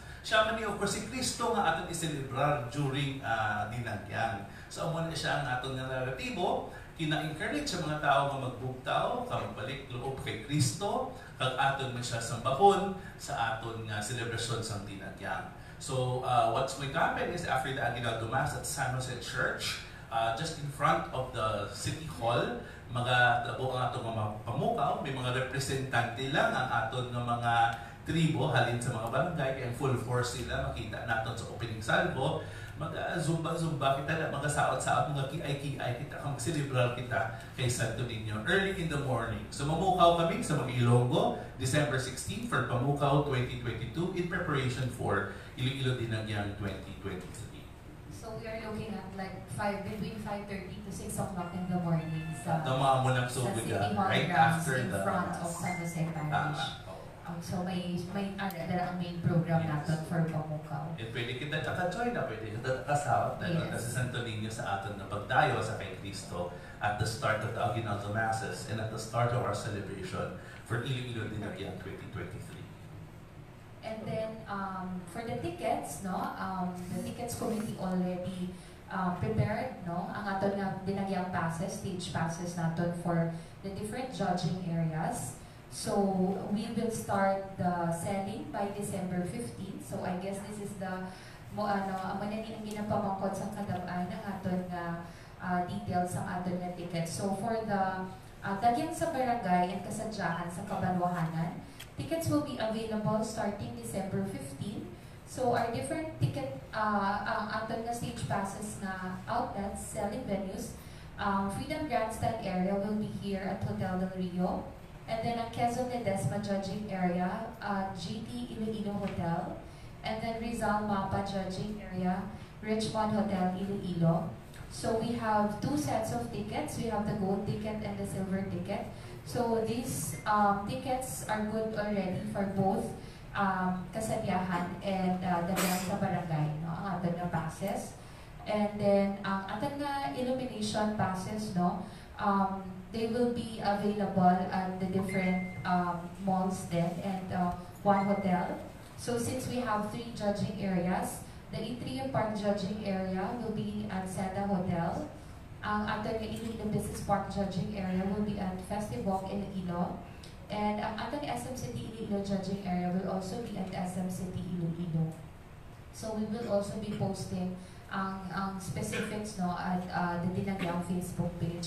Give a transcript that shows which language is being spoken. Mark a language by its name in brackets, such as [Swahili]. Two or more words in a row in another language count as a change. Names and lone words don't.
[Hiligaynon] Siya man ni [English] of course [Hiligaynon] si Kristo nga aton i-celebrar during Dinagyang. So amo na siya ang aton nga naratibo, kina-encourage sa mga tao nga magbugtaw, magbalik loob kay Kristo, kag aton man siya sambahon sa aton nga celebration sa Dinagyang. [English] So what's going to happen is after the Aguinaldo Mass at San Jose Church, just in front of the City Hall, [Hiligaynon] magatabo ang atong mga pamukaw, may mga representante lang ang aton ng mga tribo halin sa mga barangay, kaya [English] full force [Hiligaynon] sila, makita natin sa [English] opening salvo, [Hiligaynon] mag-zumba-zumba kita na, mag-saot-saot, mga kiay-kiay kita, kang celebrar kita kay Santo Niño [English] early in the morning. [Hiligaynon] So mamukaw kami sa mga Ilonggo, [English] December 16 for Pamukaw 2022 in preparation for Iloilo Dinagyang 2023. So we are looking at like between 5:30 to 6 o'clock in the morning sa City Hall right grounds after in the front of San Jose Parish. [Hiligaynon] So may ang [English] main program [Hiligaynon] natin for Pamukaw. And pwede kita join na, pwede kita kasawat na [English] Yes. [Hiligaynon] si Santo Niño sa aton na pagdayo sa kay Cristo [English] at the start of the Aguinaldo Masses and at the start of our celebration for Iloilo Dinagyang 2023. And then for the tickets, no, the tickets committee already prepared, [Hiligaynon] no, ang aton nga [English] Dinagyang passes, stage passes naton for the different judging areas. So we will start the selling by December 15. So I guess this is the [Hiligaynon] manani ang ginapamangkot sa kadab-ay ng aton nga details ang aton nga tickets. [English] So for the Dagyang sa barangay and kasadyahan sa Kabanwahanan, tickets will be available starting December 15. So our different ticket, [Hiligaynon] aton nga [English] stage passes na outlets, selling venues, Freedom Grandstand area will be here at Hotel Del Rio. And then ang Quezon Ledesma judging area, GT Iloilo Hotel. And then Rizal Mapa judging area, Richmond Hotel Iloilo. So we have two sets of tickets. We have the gold ticket and the silver ticket. So these tickets are good already for both kasadyahan and Dagyang sa barangay, [Hiligaynon] no, ang aton nga [English] passes. And then [Hiligaynon] ang aton nga [English] illumination passes, no, they will be available at the different malls then and one hotel. So since we have 3 judging areas, the Atrium Park judging area will be at Seda Hotel. [Hiligaynon] Ang aton nga [English] Iloilo Business Park judging area will be at Festivalk Iloilo. And [Hiligaynon] ang aton [English] SM City Iloilo judging area will also be at SM City Iloilo. So we will also be posting ang specifics, no, at the Dinagyang Facebook page.